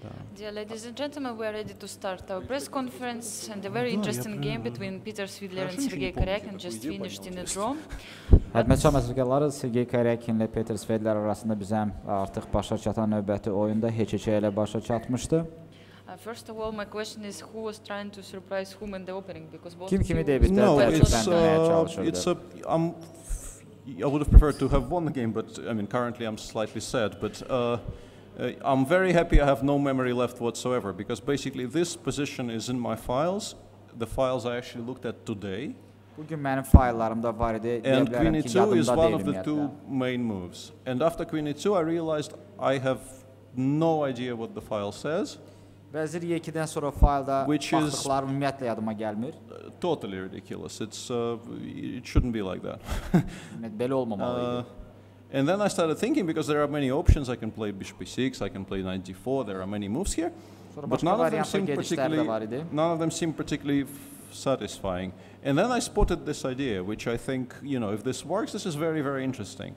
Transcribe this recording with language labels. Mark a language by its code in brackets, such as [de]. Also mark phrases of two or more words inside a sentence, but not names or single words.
[en] Dear ladies and gentlemen, we are ready to start our press conference, and a very interesting game between Peter Svidler and Sergey Karjakin just finished in a draw. [az] Hörmətli tamaşaçılar, Sergey Karjakin ilə Peter Svidler arasında bizə artıq başa çatan növbəti oyunda heç-heçə ilə başa çatmışdı. [en] First of all, my question is who was trying to surprise whom in the opening, because both [az] Kim kimi [en] of you... [az] debitdə təəccübləndirməyə çalışırdı. [en] I would have preferred to have won the game, but I mean, currently I'm slightly sad. But I'm very happy I have no memory left whatsoever, because basically this position is in my files, the files I actually looked at today. [az] Bugün mənim fayllarımda var idi. [en] And Queen E2 is one of the two main moves. And after Queen E2, I realized I have no idea what the file says. [az] Vəzir E2-dən sonra faylda baxdıqlarım ümumiyyətlə yadıma gəlmir. [en] Totally ridiculous. It shouldn't be like that. [az] Belə olmamalıydı. [en] And then I started thinking, because there are many options. I can play bishop e6, I can play knight g4. There are many moves here, but none of them seem particularly satisfying. And then I spotted this idea, which I think, you know, if this works, this is very, very interesting.